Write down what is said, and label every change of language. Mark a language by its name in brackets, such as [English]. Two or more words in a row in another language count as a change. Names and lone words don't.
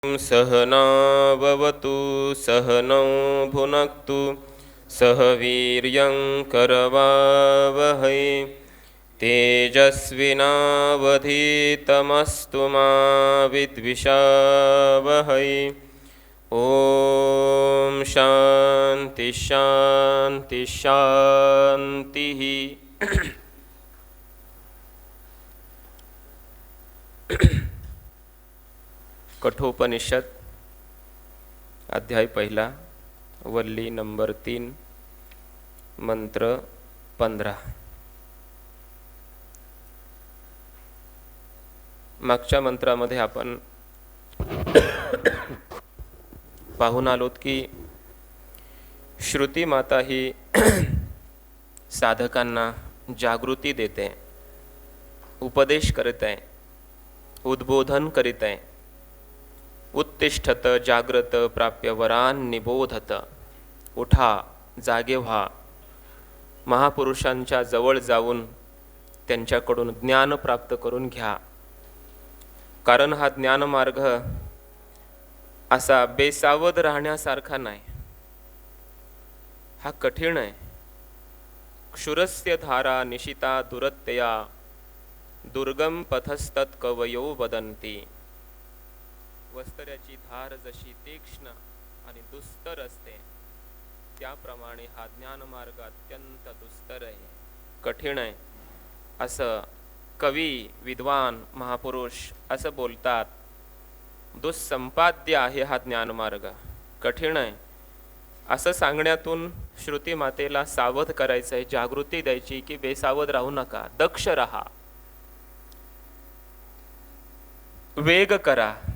[Sanskrit] सहनाववतु सहनौ भुनक्तु सह वीर्यं करवावहै तेजस्विनावधीतमस्तु मा विद्विषावहै। ॐ शान्ति शान्ति शान्तिः। [Marathi] कठोपनिषद अध्याय पहिला, वल्ली नंबर 3, मंत्र 15। मागच्या मंत्रामध्ये आपण पाहून आलोत की श्रुती माता ही साधकांना जागृती देते, उपदेश करत आहे, उद्बोधन करीत आहे। [Sanskrit] उत्तिष्ठत जाग्रत प्राप्य वरान निबोधत। [Marathi] उठा, जागे व्हा, महापुरुषांच्या जवळ जाऊन त्यांच्याकडून ज्ञान प्राप्त करून घ्या। कारण हा ज्ञानमार्ग असा बेसावध राहण्यासारखा नाही, हा कठीण आहे। [Sanskrit] क्षुरस्य धारा निशिता दुरत्यया दुर्गम पथस्तत् कवयो वदन्ति। [Marathi] वस्त्र्याची धार जशी तीक्ष्ण आणि दुस्तर असते, त्याप्रमाणे हा ज्ञानमार्ग अत्यंत दुस्तर आहे, कठीण आहे, असं कवी, विद्वान, महापुरुष असं बोलतात। दुस्संपाद्य आहे हा ज्ञानमार्ग, कठीण आहे असं सांगण्यातून श्रुती मातेला सावध करायचं आहे, जागृती द्यायची की बेसावध राहू नका, दक्ष रहा, वेग करा।